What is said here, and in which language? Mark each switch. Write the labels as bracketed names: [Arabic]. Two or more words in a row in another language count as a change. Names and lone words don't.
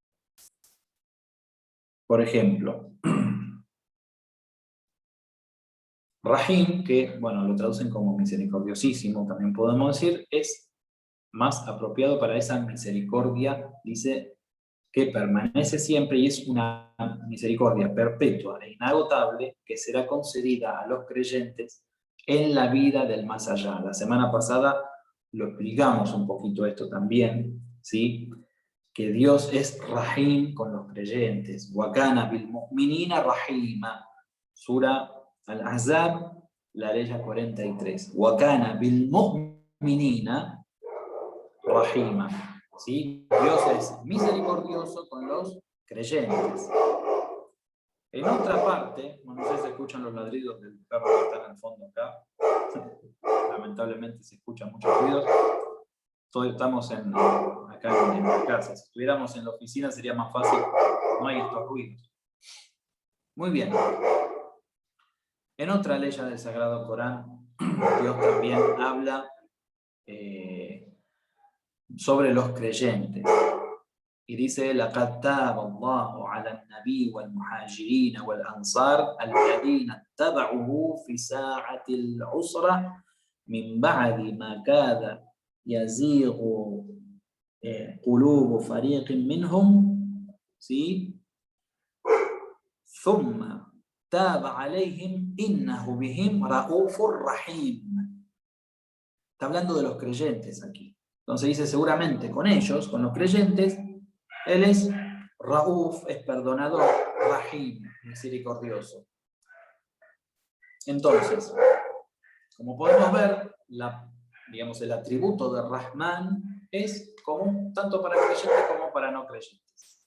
[Spanish] Por ejemplo, Rahim, que bueno, lo traducen como misericordiosísimo, también podemos decir, es más apropiado para esa misericordia, dice, que permanece siempre y es una misericordia perpetua e inagotable que será concedida a los creyentes en la vida del más allá. La semana pasada lo explicamos un poquito esto también, ¿sí? Que Dios es Rahim con los creyentes. [Arabic] وكان بالمؤمنين رحيما. [Spanish] Sura Al-Ahzab, la ley 43. [Arabic] وكان بالمؤمنين رحيما. [Spanish] ¿Sí? Dios es misericordioso con los creyentes. En otra parte, no sé si se escuchan los ladridos del perro que está en el fondo acá. Lamentablemente se escuchan muchos ruidos. Estamos acá en la casa. Si estuviéramos en la oficina sería más fácil, no hay estos ruidos. Muy bien. En otra ley del Sagrado Corán, Dios también habla sobre los creyentes. Y dice, [Arabic] لَقَدْ تَابَ اللَّهُ عَلَى النَّبِيِّ وَالْمُهَاجِرِينَ وَالْأَنصَارِ الَّذِينَ اتَّبَعُوهُ فِي سَاعَةِ الْعُسْرَةِ مِنْ بَعْدِ مَا كَادَ يَزِيغُ قُلُوبُ فَرِيقٍ مِّنْهُمْ, [Spanish] ¿sí? [Arabic] ثُمَّ تاب عليهم إنه بهم رؤوف رحيم. [Spanish] Está hablando de los creyentes aquí. Entonces dice, seguramente con ellos, con los creyentes, Él es Raúf, es perdonador, Rahim, misericordioso. Entonces, como podemos ver, digamos, el atributo de Rahman es común tanto para creyentes como para no creyentes.